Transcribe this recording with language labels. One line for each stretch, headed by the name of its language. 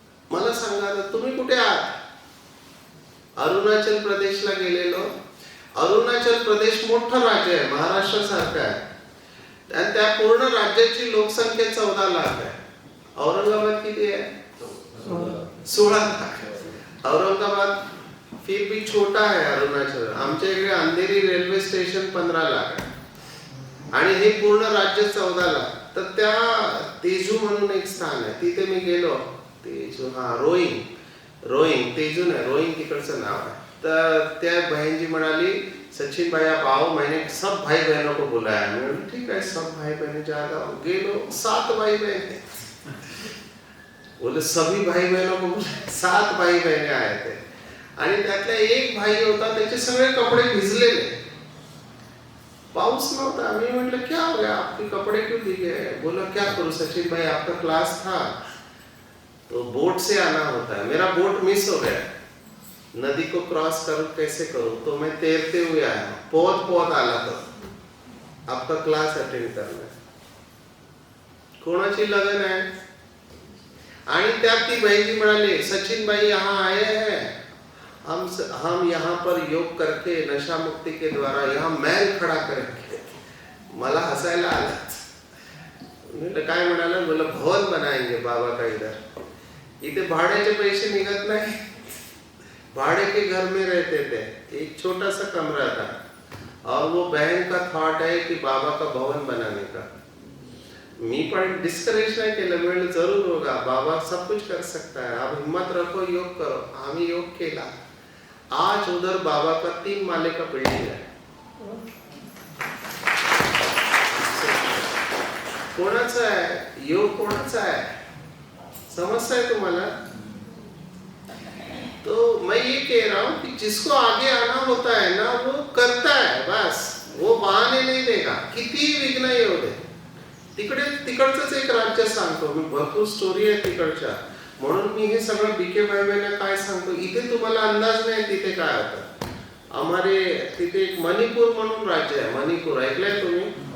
Marathi: मला सांगा ना, तुम्ही कुठे आहात? अरुणाचल प्रदेशला गेलेलो. अरुणाचल प्रदेश मोठं राज्य आहे, महाराष्ट्र सारखं आहे. आणि त्या पूर्ण राज्याची लोकसंख्या 14 लाख आहे. औरंगाबाद किती आहे? 16 लाख.
Hindi: औरंगाबाद फिर भी छोटा है अरुणाचल.
Marathi: आमच्या इकडे अंधेरी रेल्वे स्टेशन 15 लाख आहे आणि हे पूर्ण राज्य 14 लाख. तर त्या तेजू म्हणून एक स्थान आहे, तिथे मी गेलो. तेजू, हा, रोइंग तेजू नाही, रोइंग तिकडचं नाव आहे. तर त्या बहन जी म्हणाली,
Hindi: सचिन भाई आप आओ, मैंने सब भाई बहनों को बुलाया. मैं ठीक है, सब भाई बहनें ज्यादा गेलो. 7 भाई बहन. बोले सभी भाई बहनों को बुलाया. 7 भाई बहने आए थे.
Marathi: आणि त्यातला एक भाई होता, त्याचे सगळे कपडे भिजलेले. पाऊस नव्हता. मी म्हटलं
Hindi: क्या हो गया, आपके कपड़े क्यों भीगे? बोला क्या करूं सचिन भाई, आपका क्लास था तो बोट से आना होता है. मेरा बोट मिस हो गया, नदी को क्रॉस करूं, कैसे करूं? तो मैं तैरते हुए आया,
Marathi: पोहत आला.
Hindi: तो आपका क्लास अटेंड करना.
Marathi: कोणाची लगन आहे? आणि त्यात ती बहिणी म्हणाली,
Hindi: सचिन भाई यहाँ आए हैं, हम यहाँ पर योग करके नशा मुक्ति के द्वारा यहाँ महल खड़ा करेंगे.
Marathi: मला हसायला आला. म्हटलं काय म्हणाला?
Hindi: बोला भवन बनाएंगे बाबा का इधर.
Marathi: इथे भाड्याचे पैसे निघत नाही.
Hindi: भाड़े के घर में रहते थे, एक छोटा सा कमरा था और वो बहन का थॉट है कि बाबा का भवन बनाने का.
Marathi: मी पण डिस्करेज नाही केलं.
Hindi: म्हणजे जरूर होगा, बाबा सब कुछ कर सकता है, आप हिम्मत रखो, योग करो.
Marathi: आम्ही योग केला.
Hindi: आज उधर बाबा का 3 माले का बिल्डिंग है.
Marathi: कोणाचा आहे योग? कोणाचा आहे? समजता है तुम्हाला?
Hindi: तो मैं ये कह रहा हूं कि जिसको आगे आना होता है ना, वो करता है बस. वो बहाने नहीं देगा,
Marathi: किती विघ्न येऊ दे. तिकडचंच एक राज्य सांगतो मी, भरपूर स्टोरी आहे तिकडच्या. म्हणून मी हे सगळं बीके भाईबाईंना काय सांगतो, इथे तुम्हाला अंदाज नाही तिथे काय होतं. हमारे तिथे एक मणिपुर म्हणून राज्य है, मणिपुर ऐकलंय तुम्ही?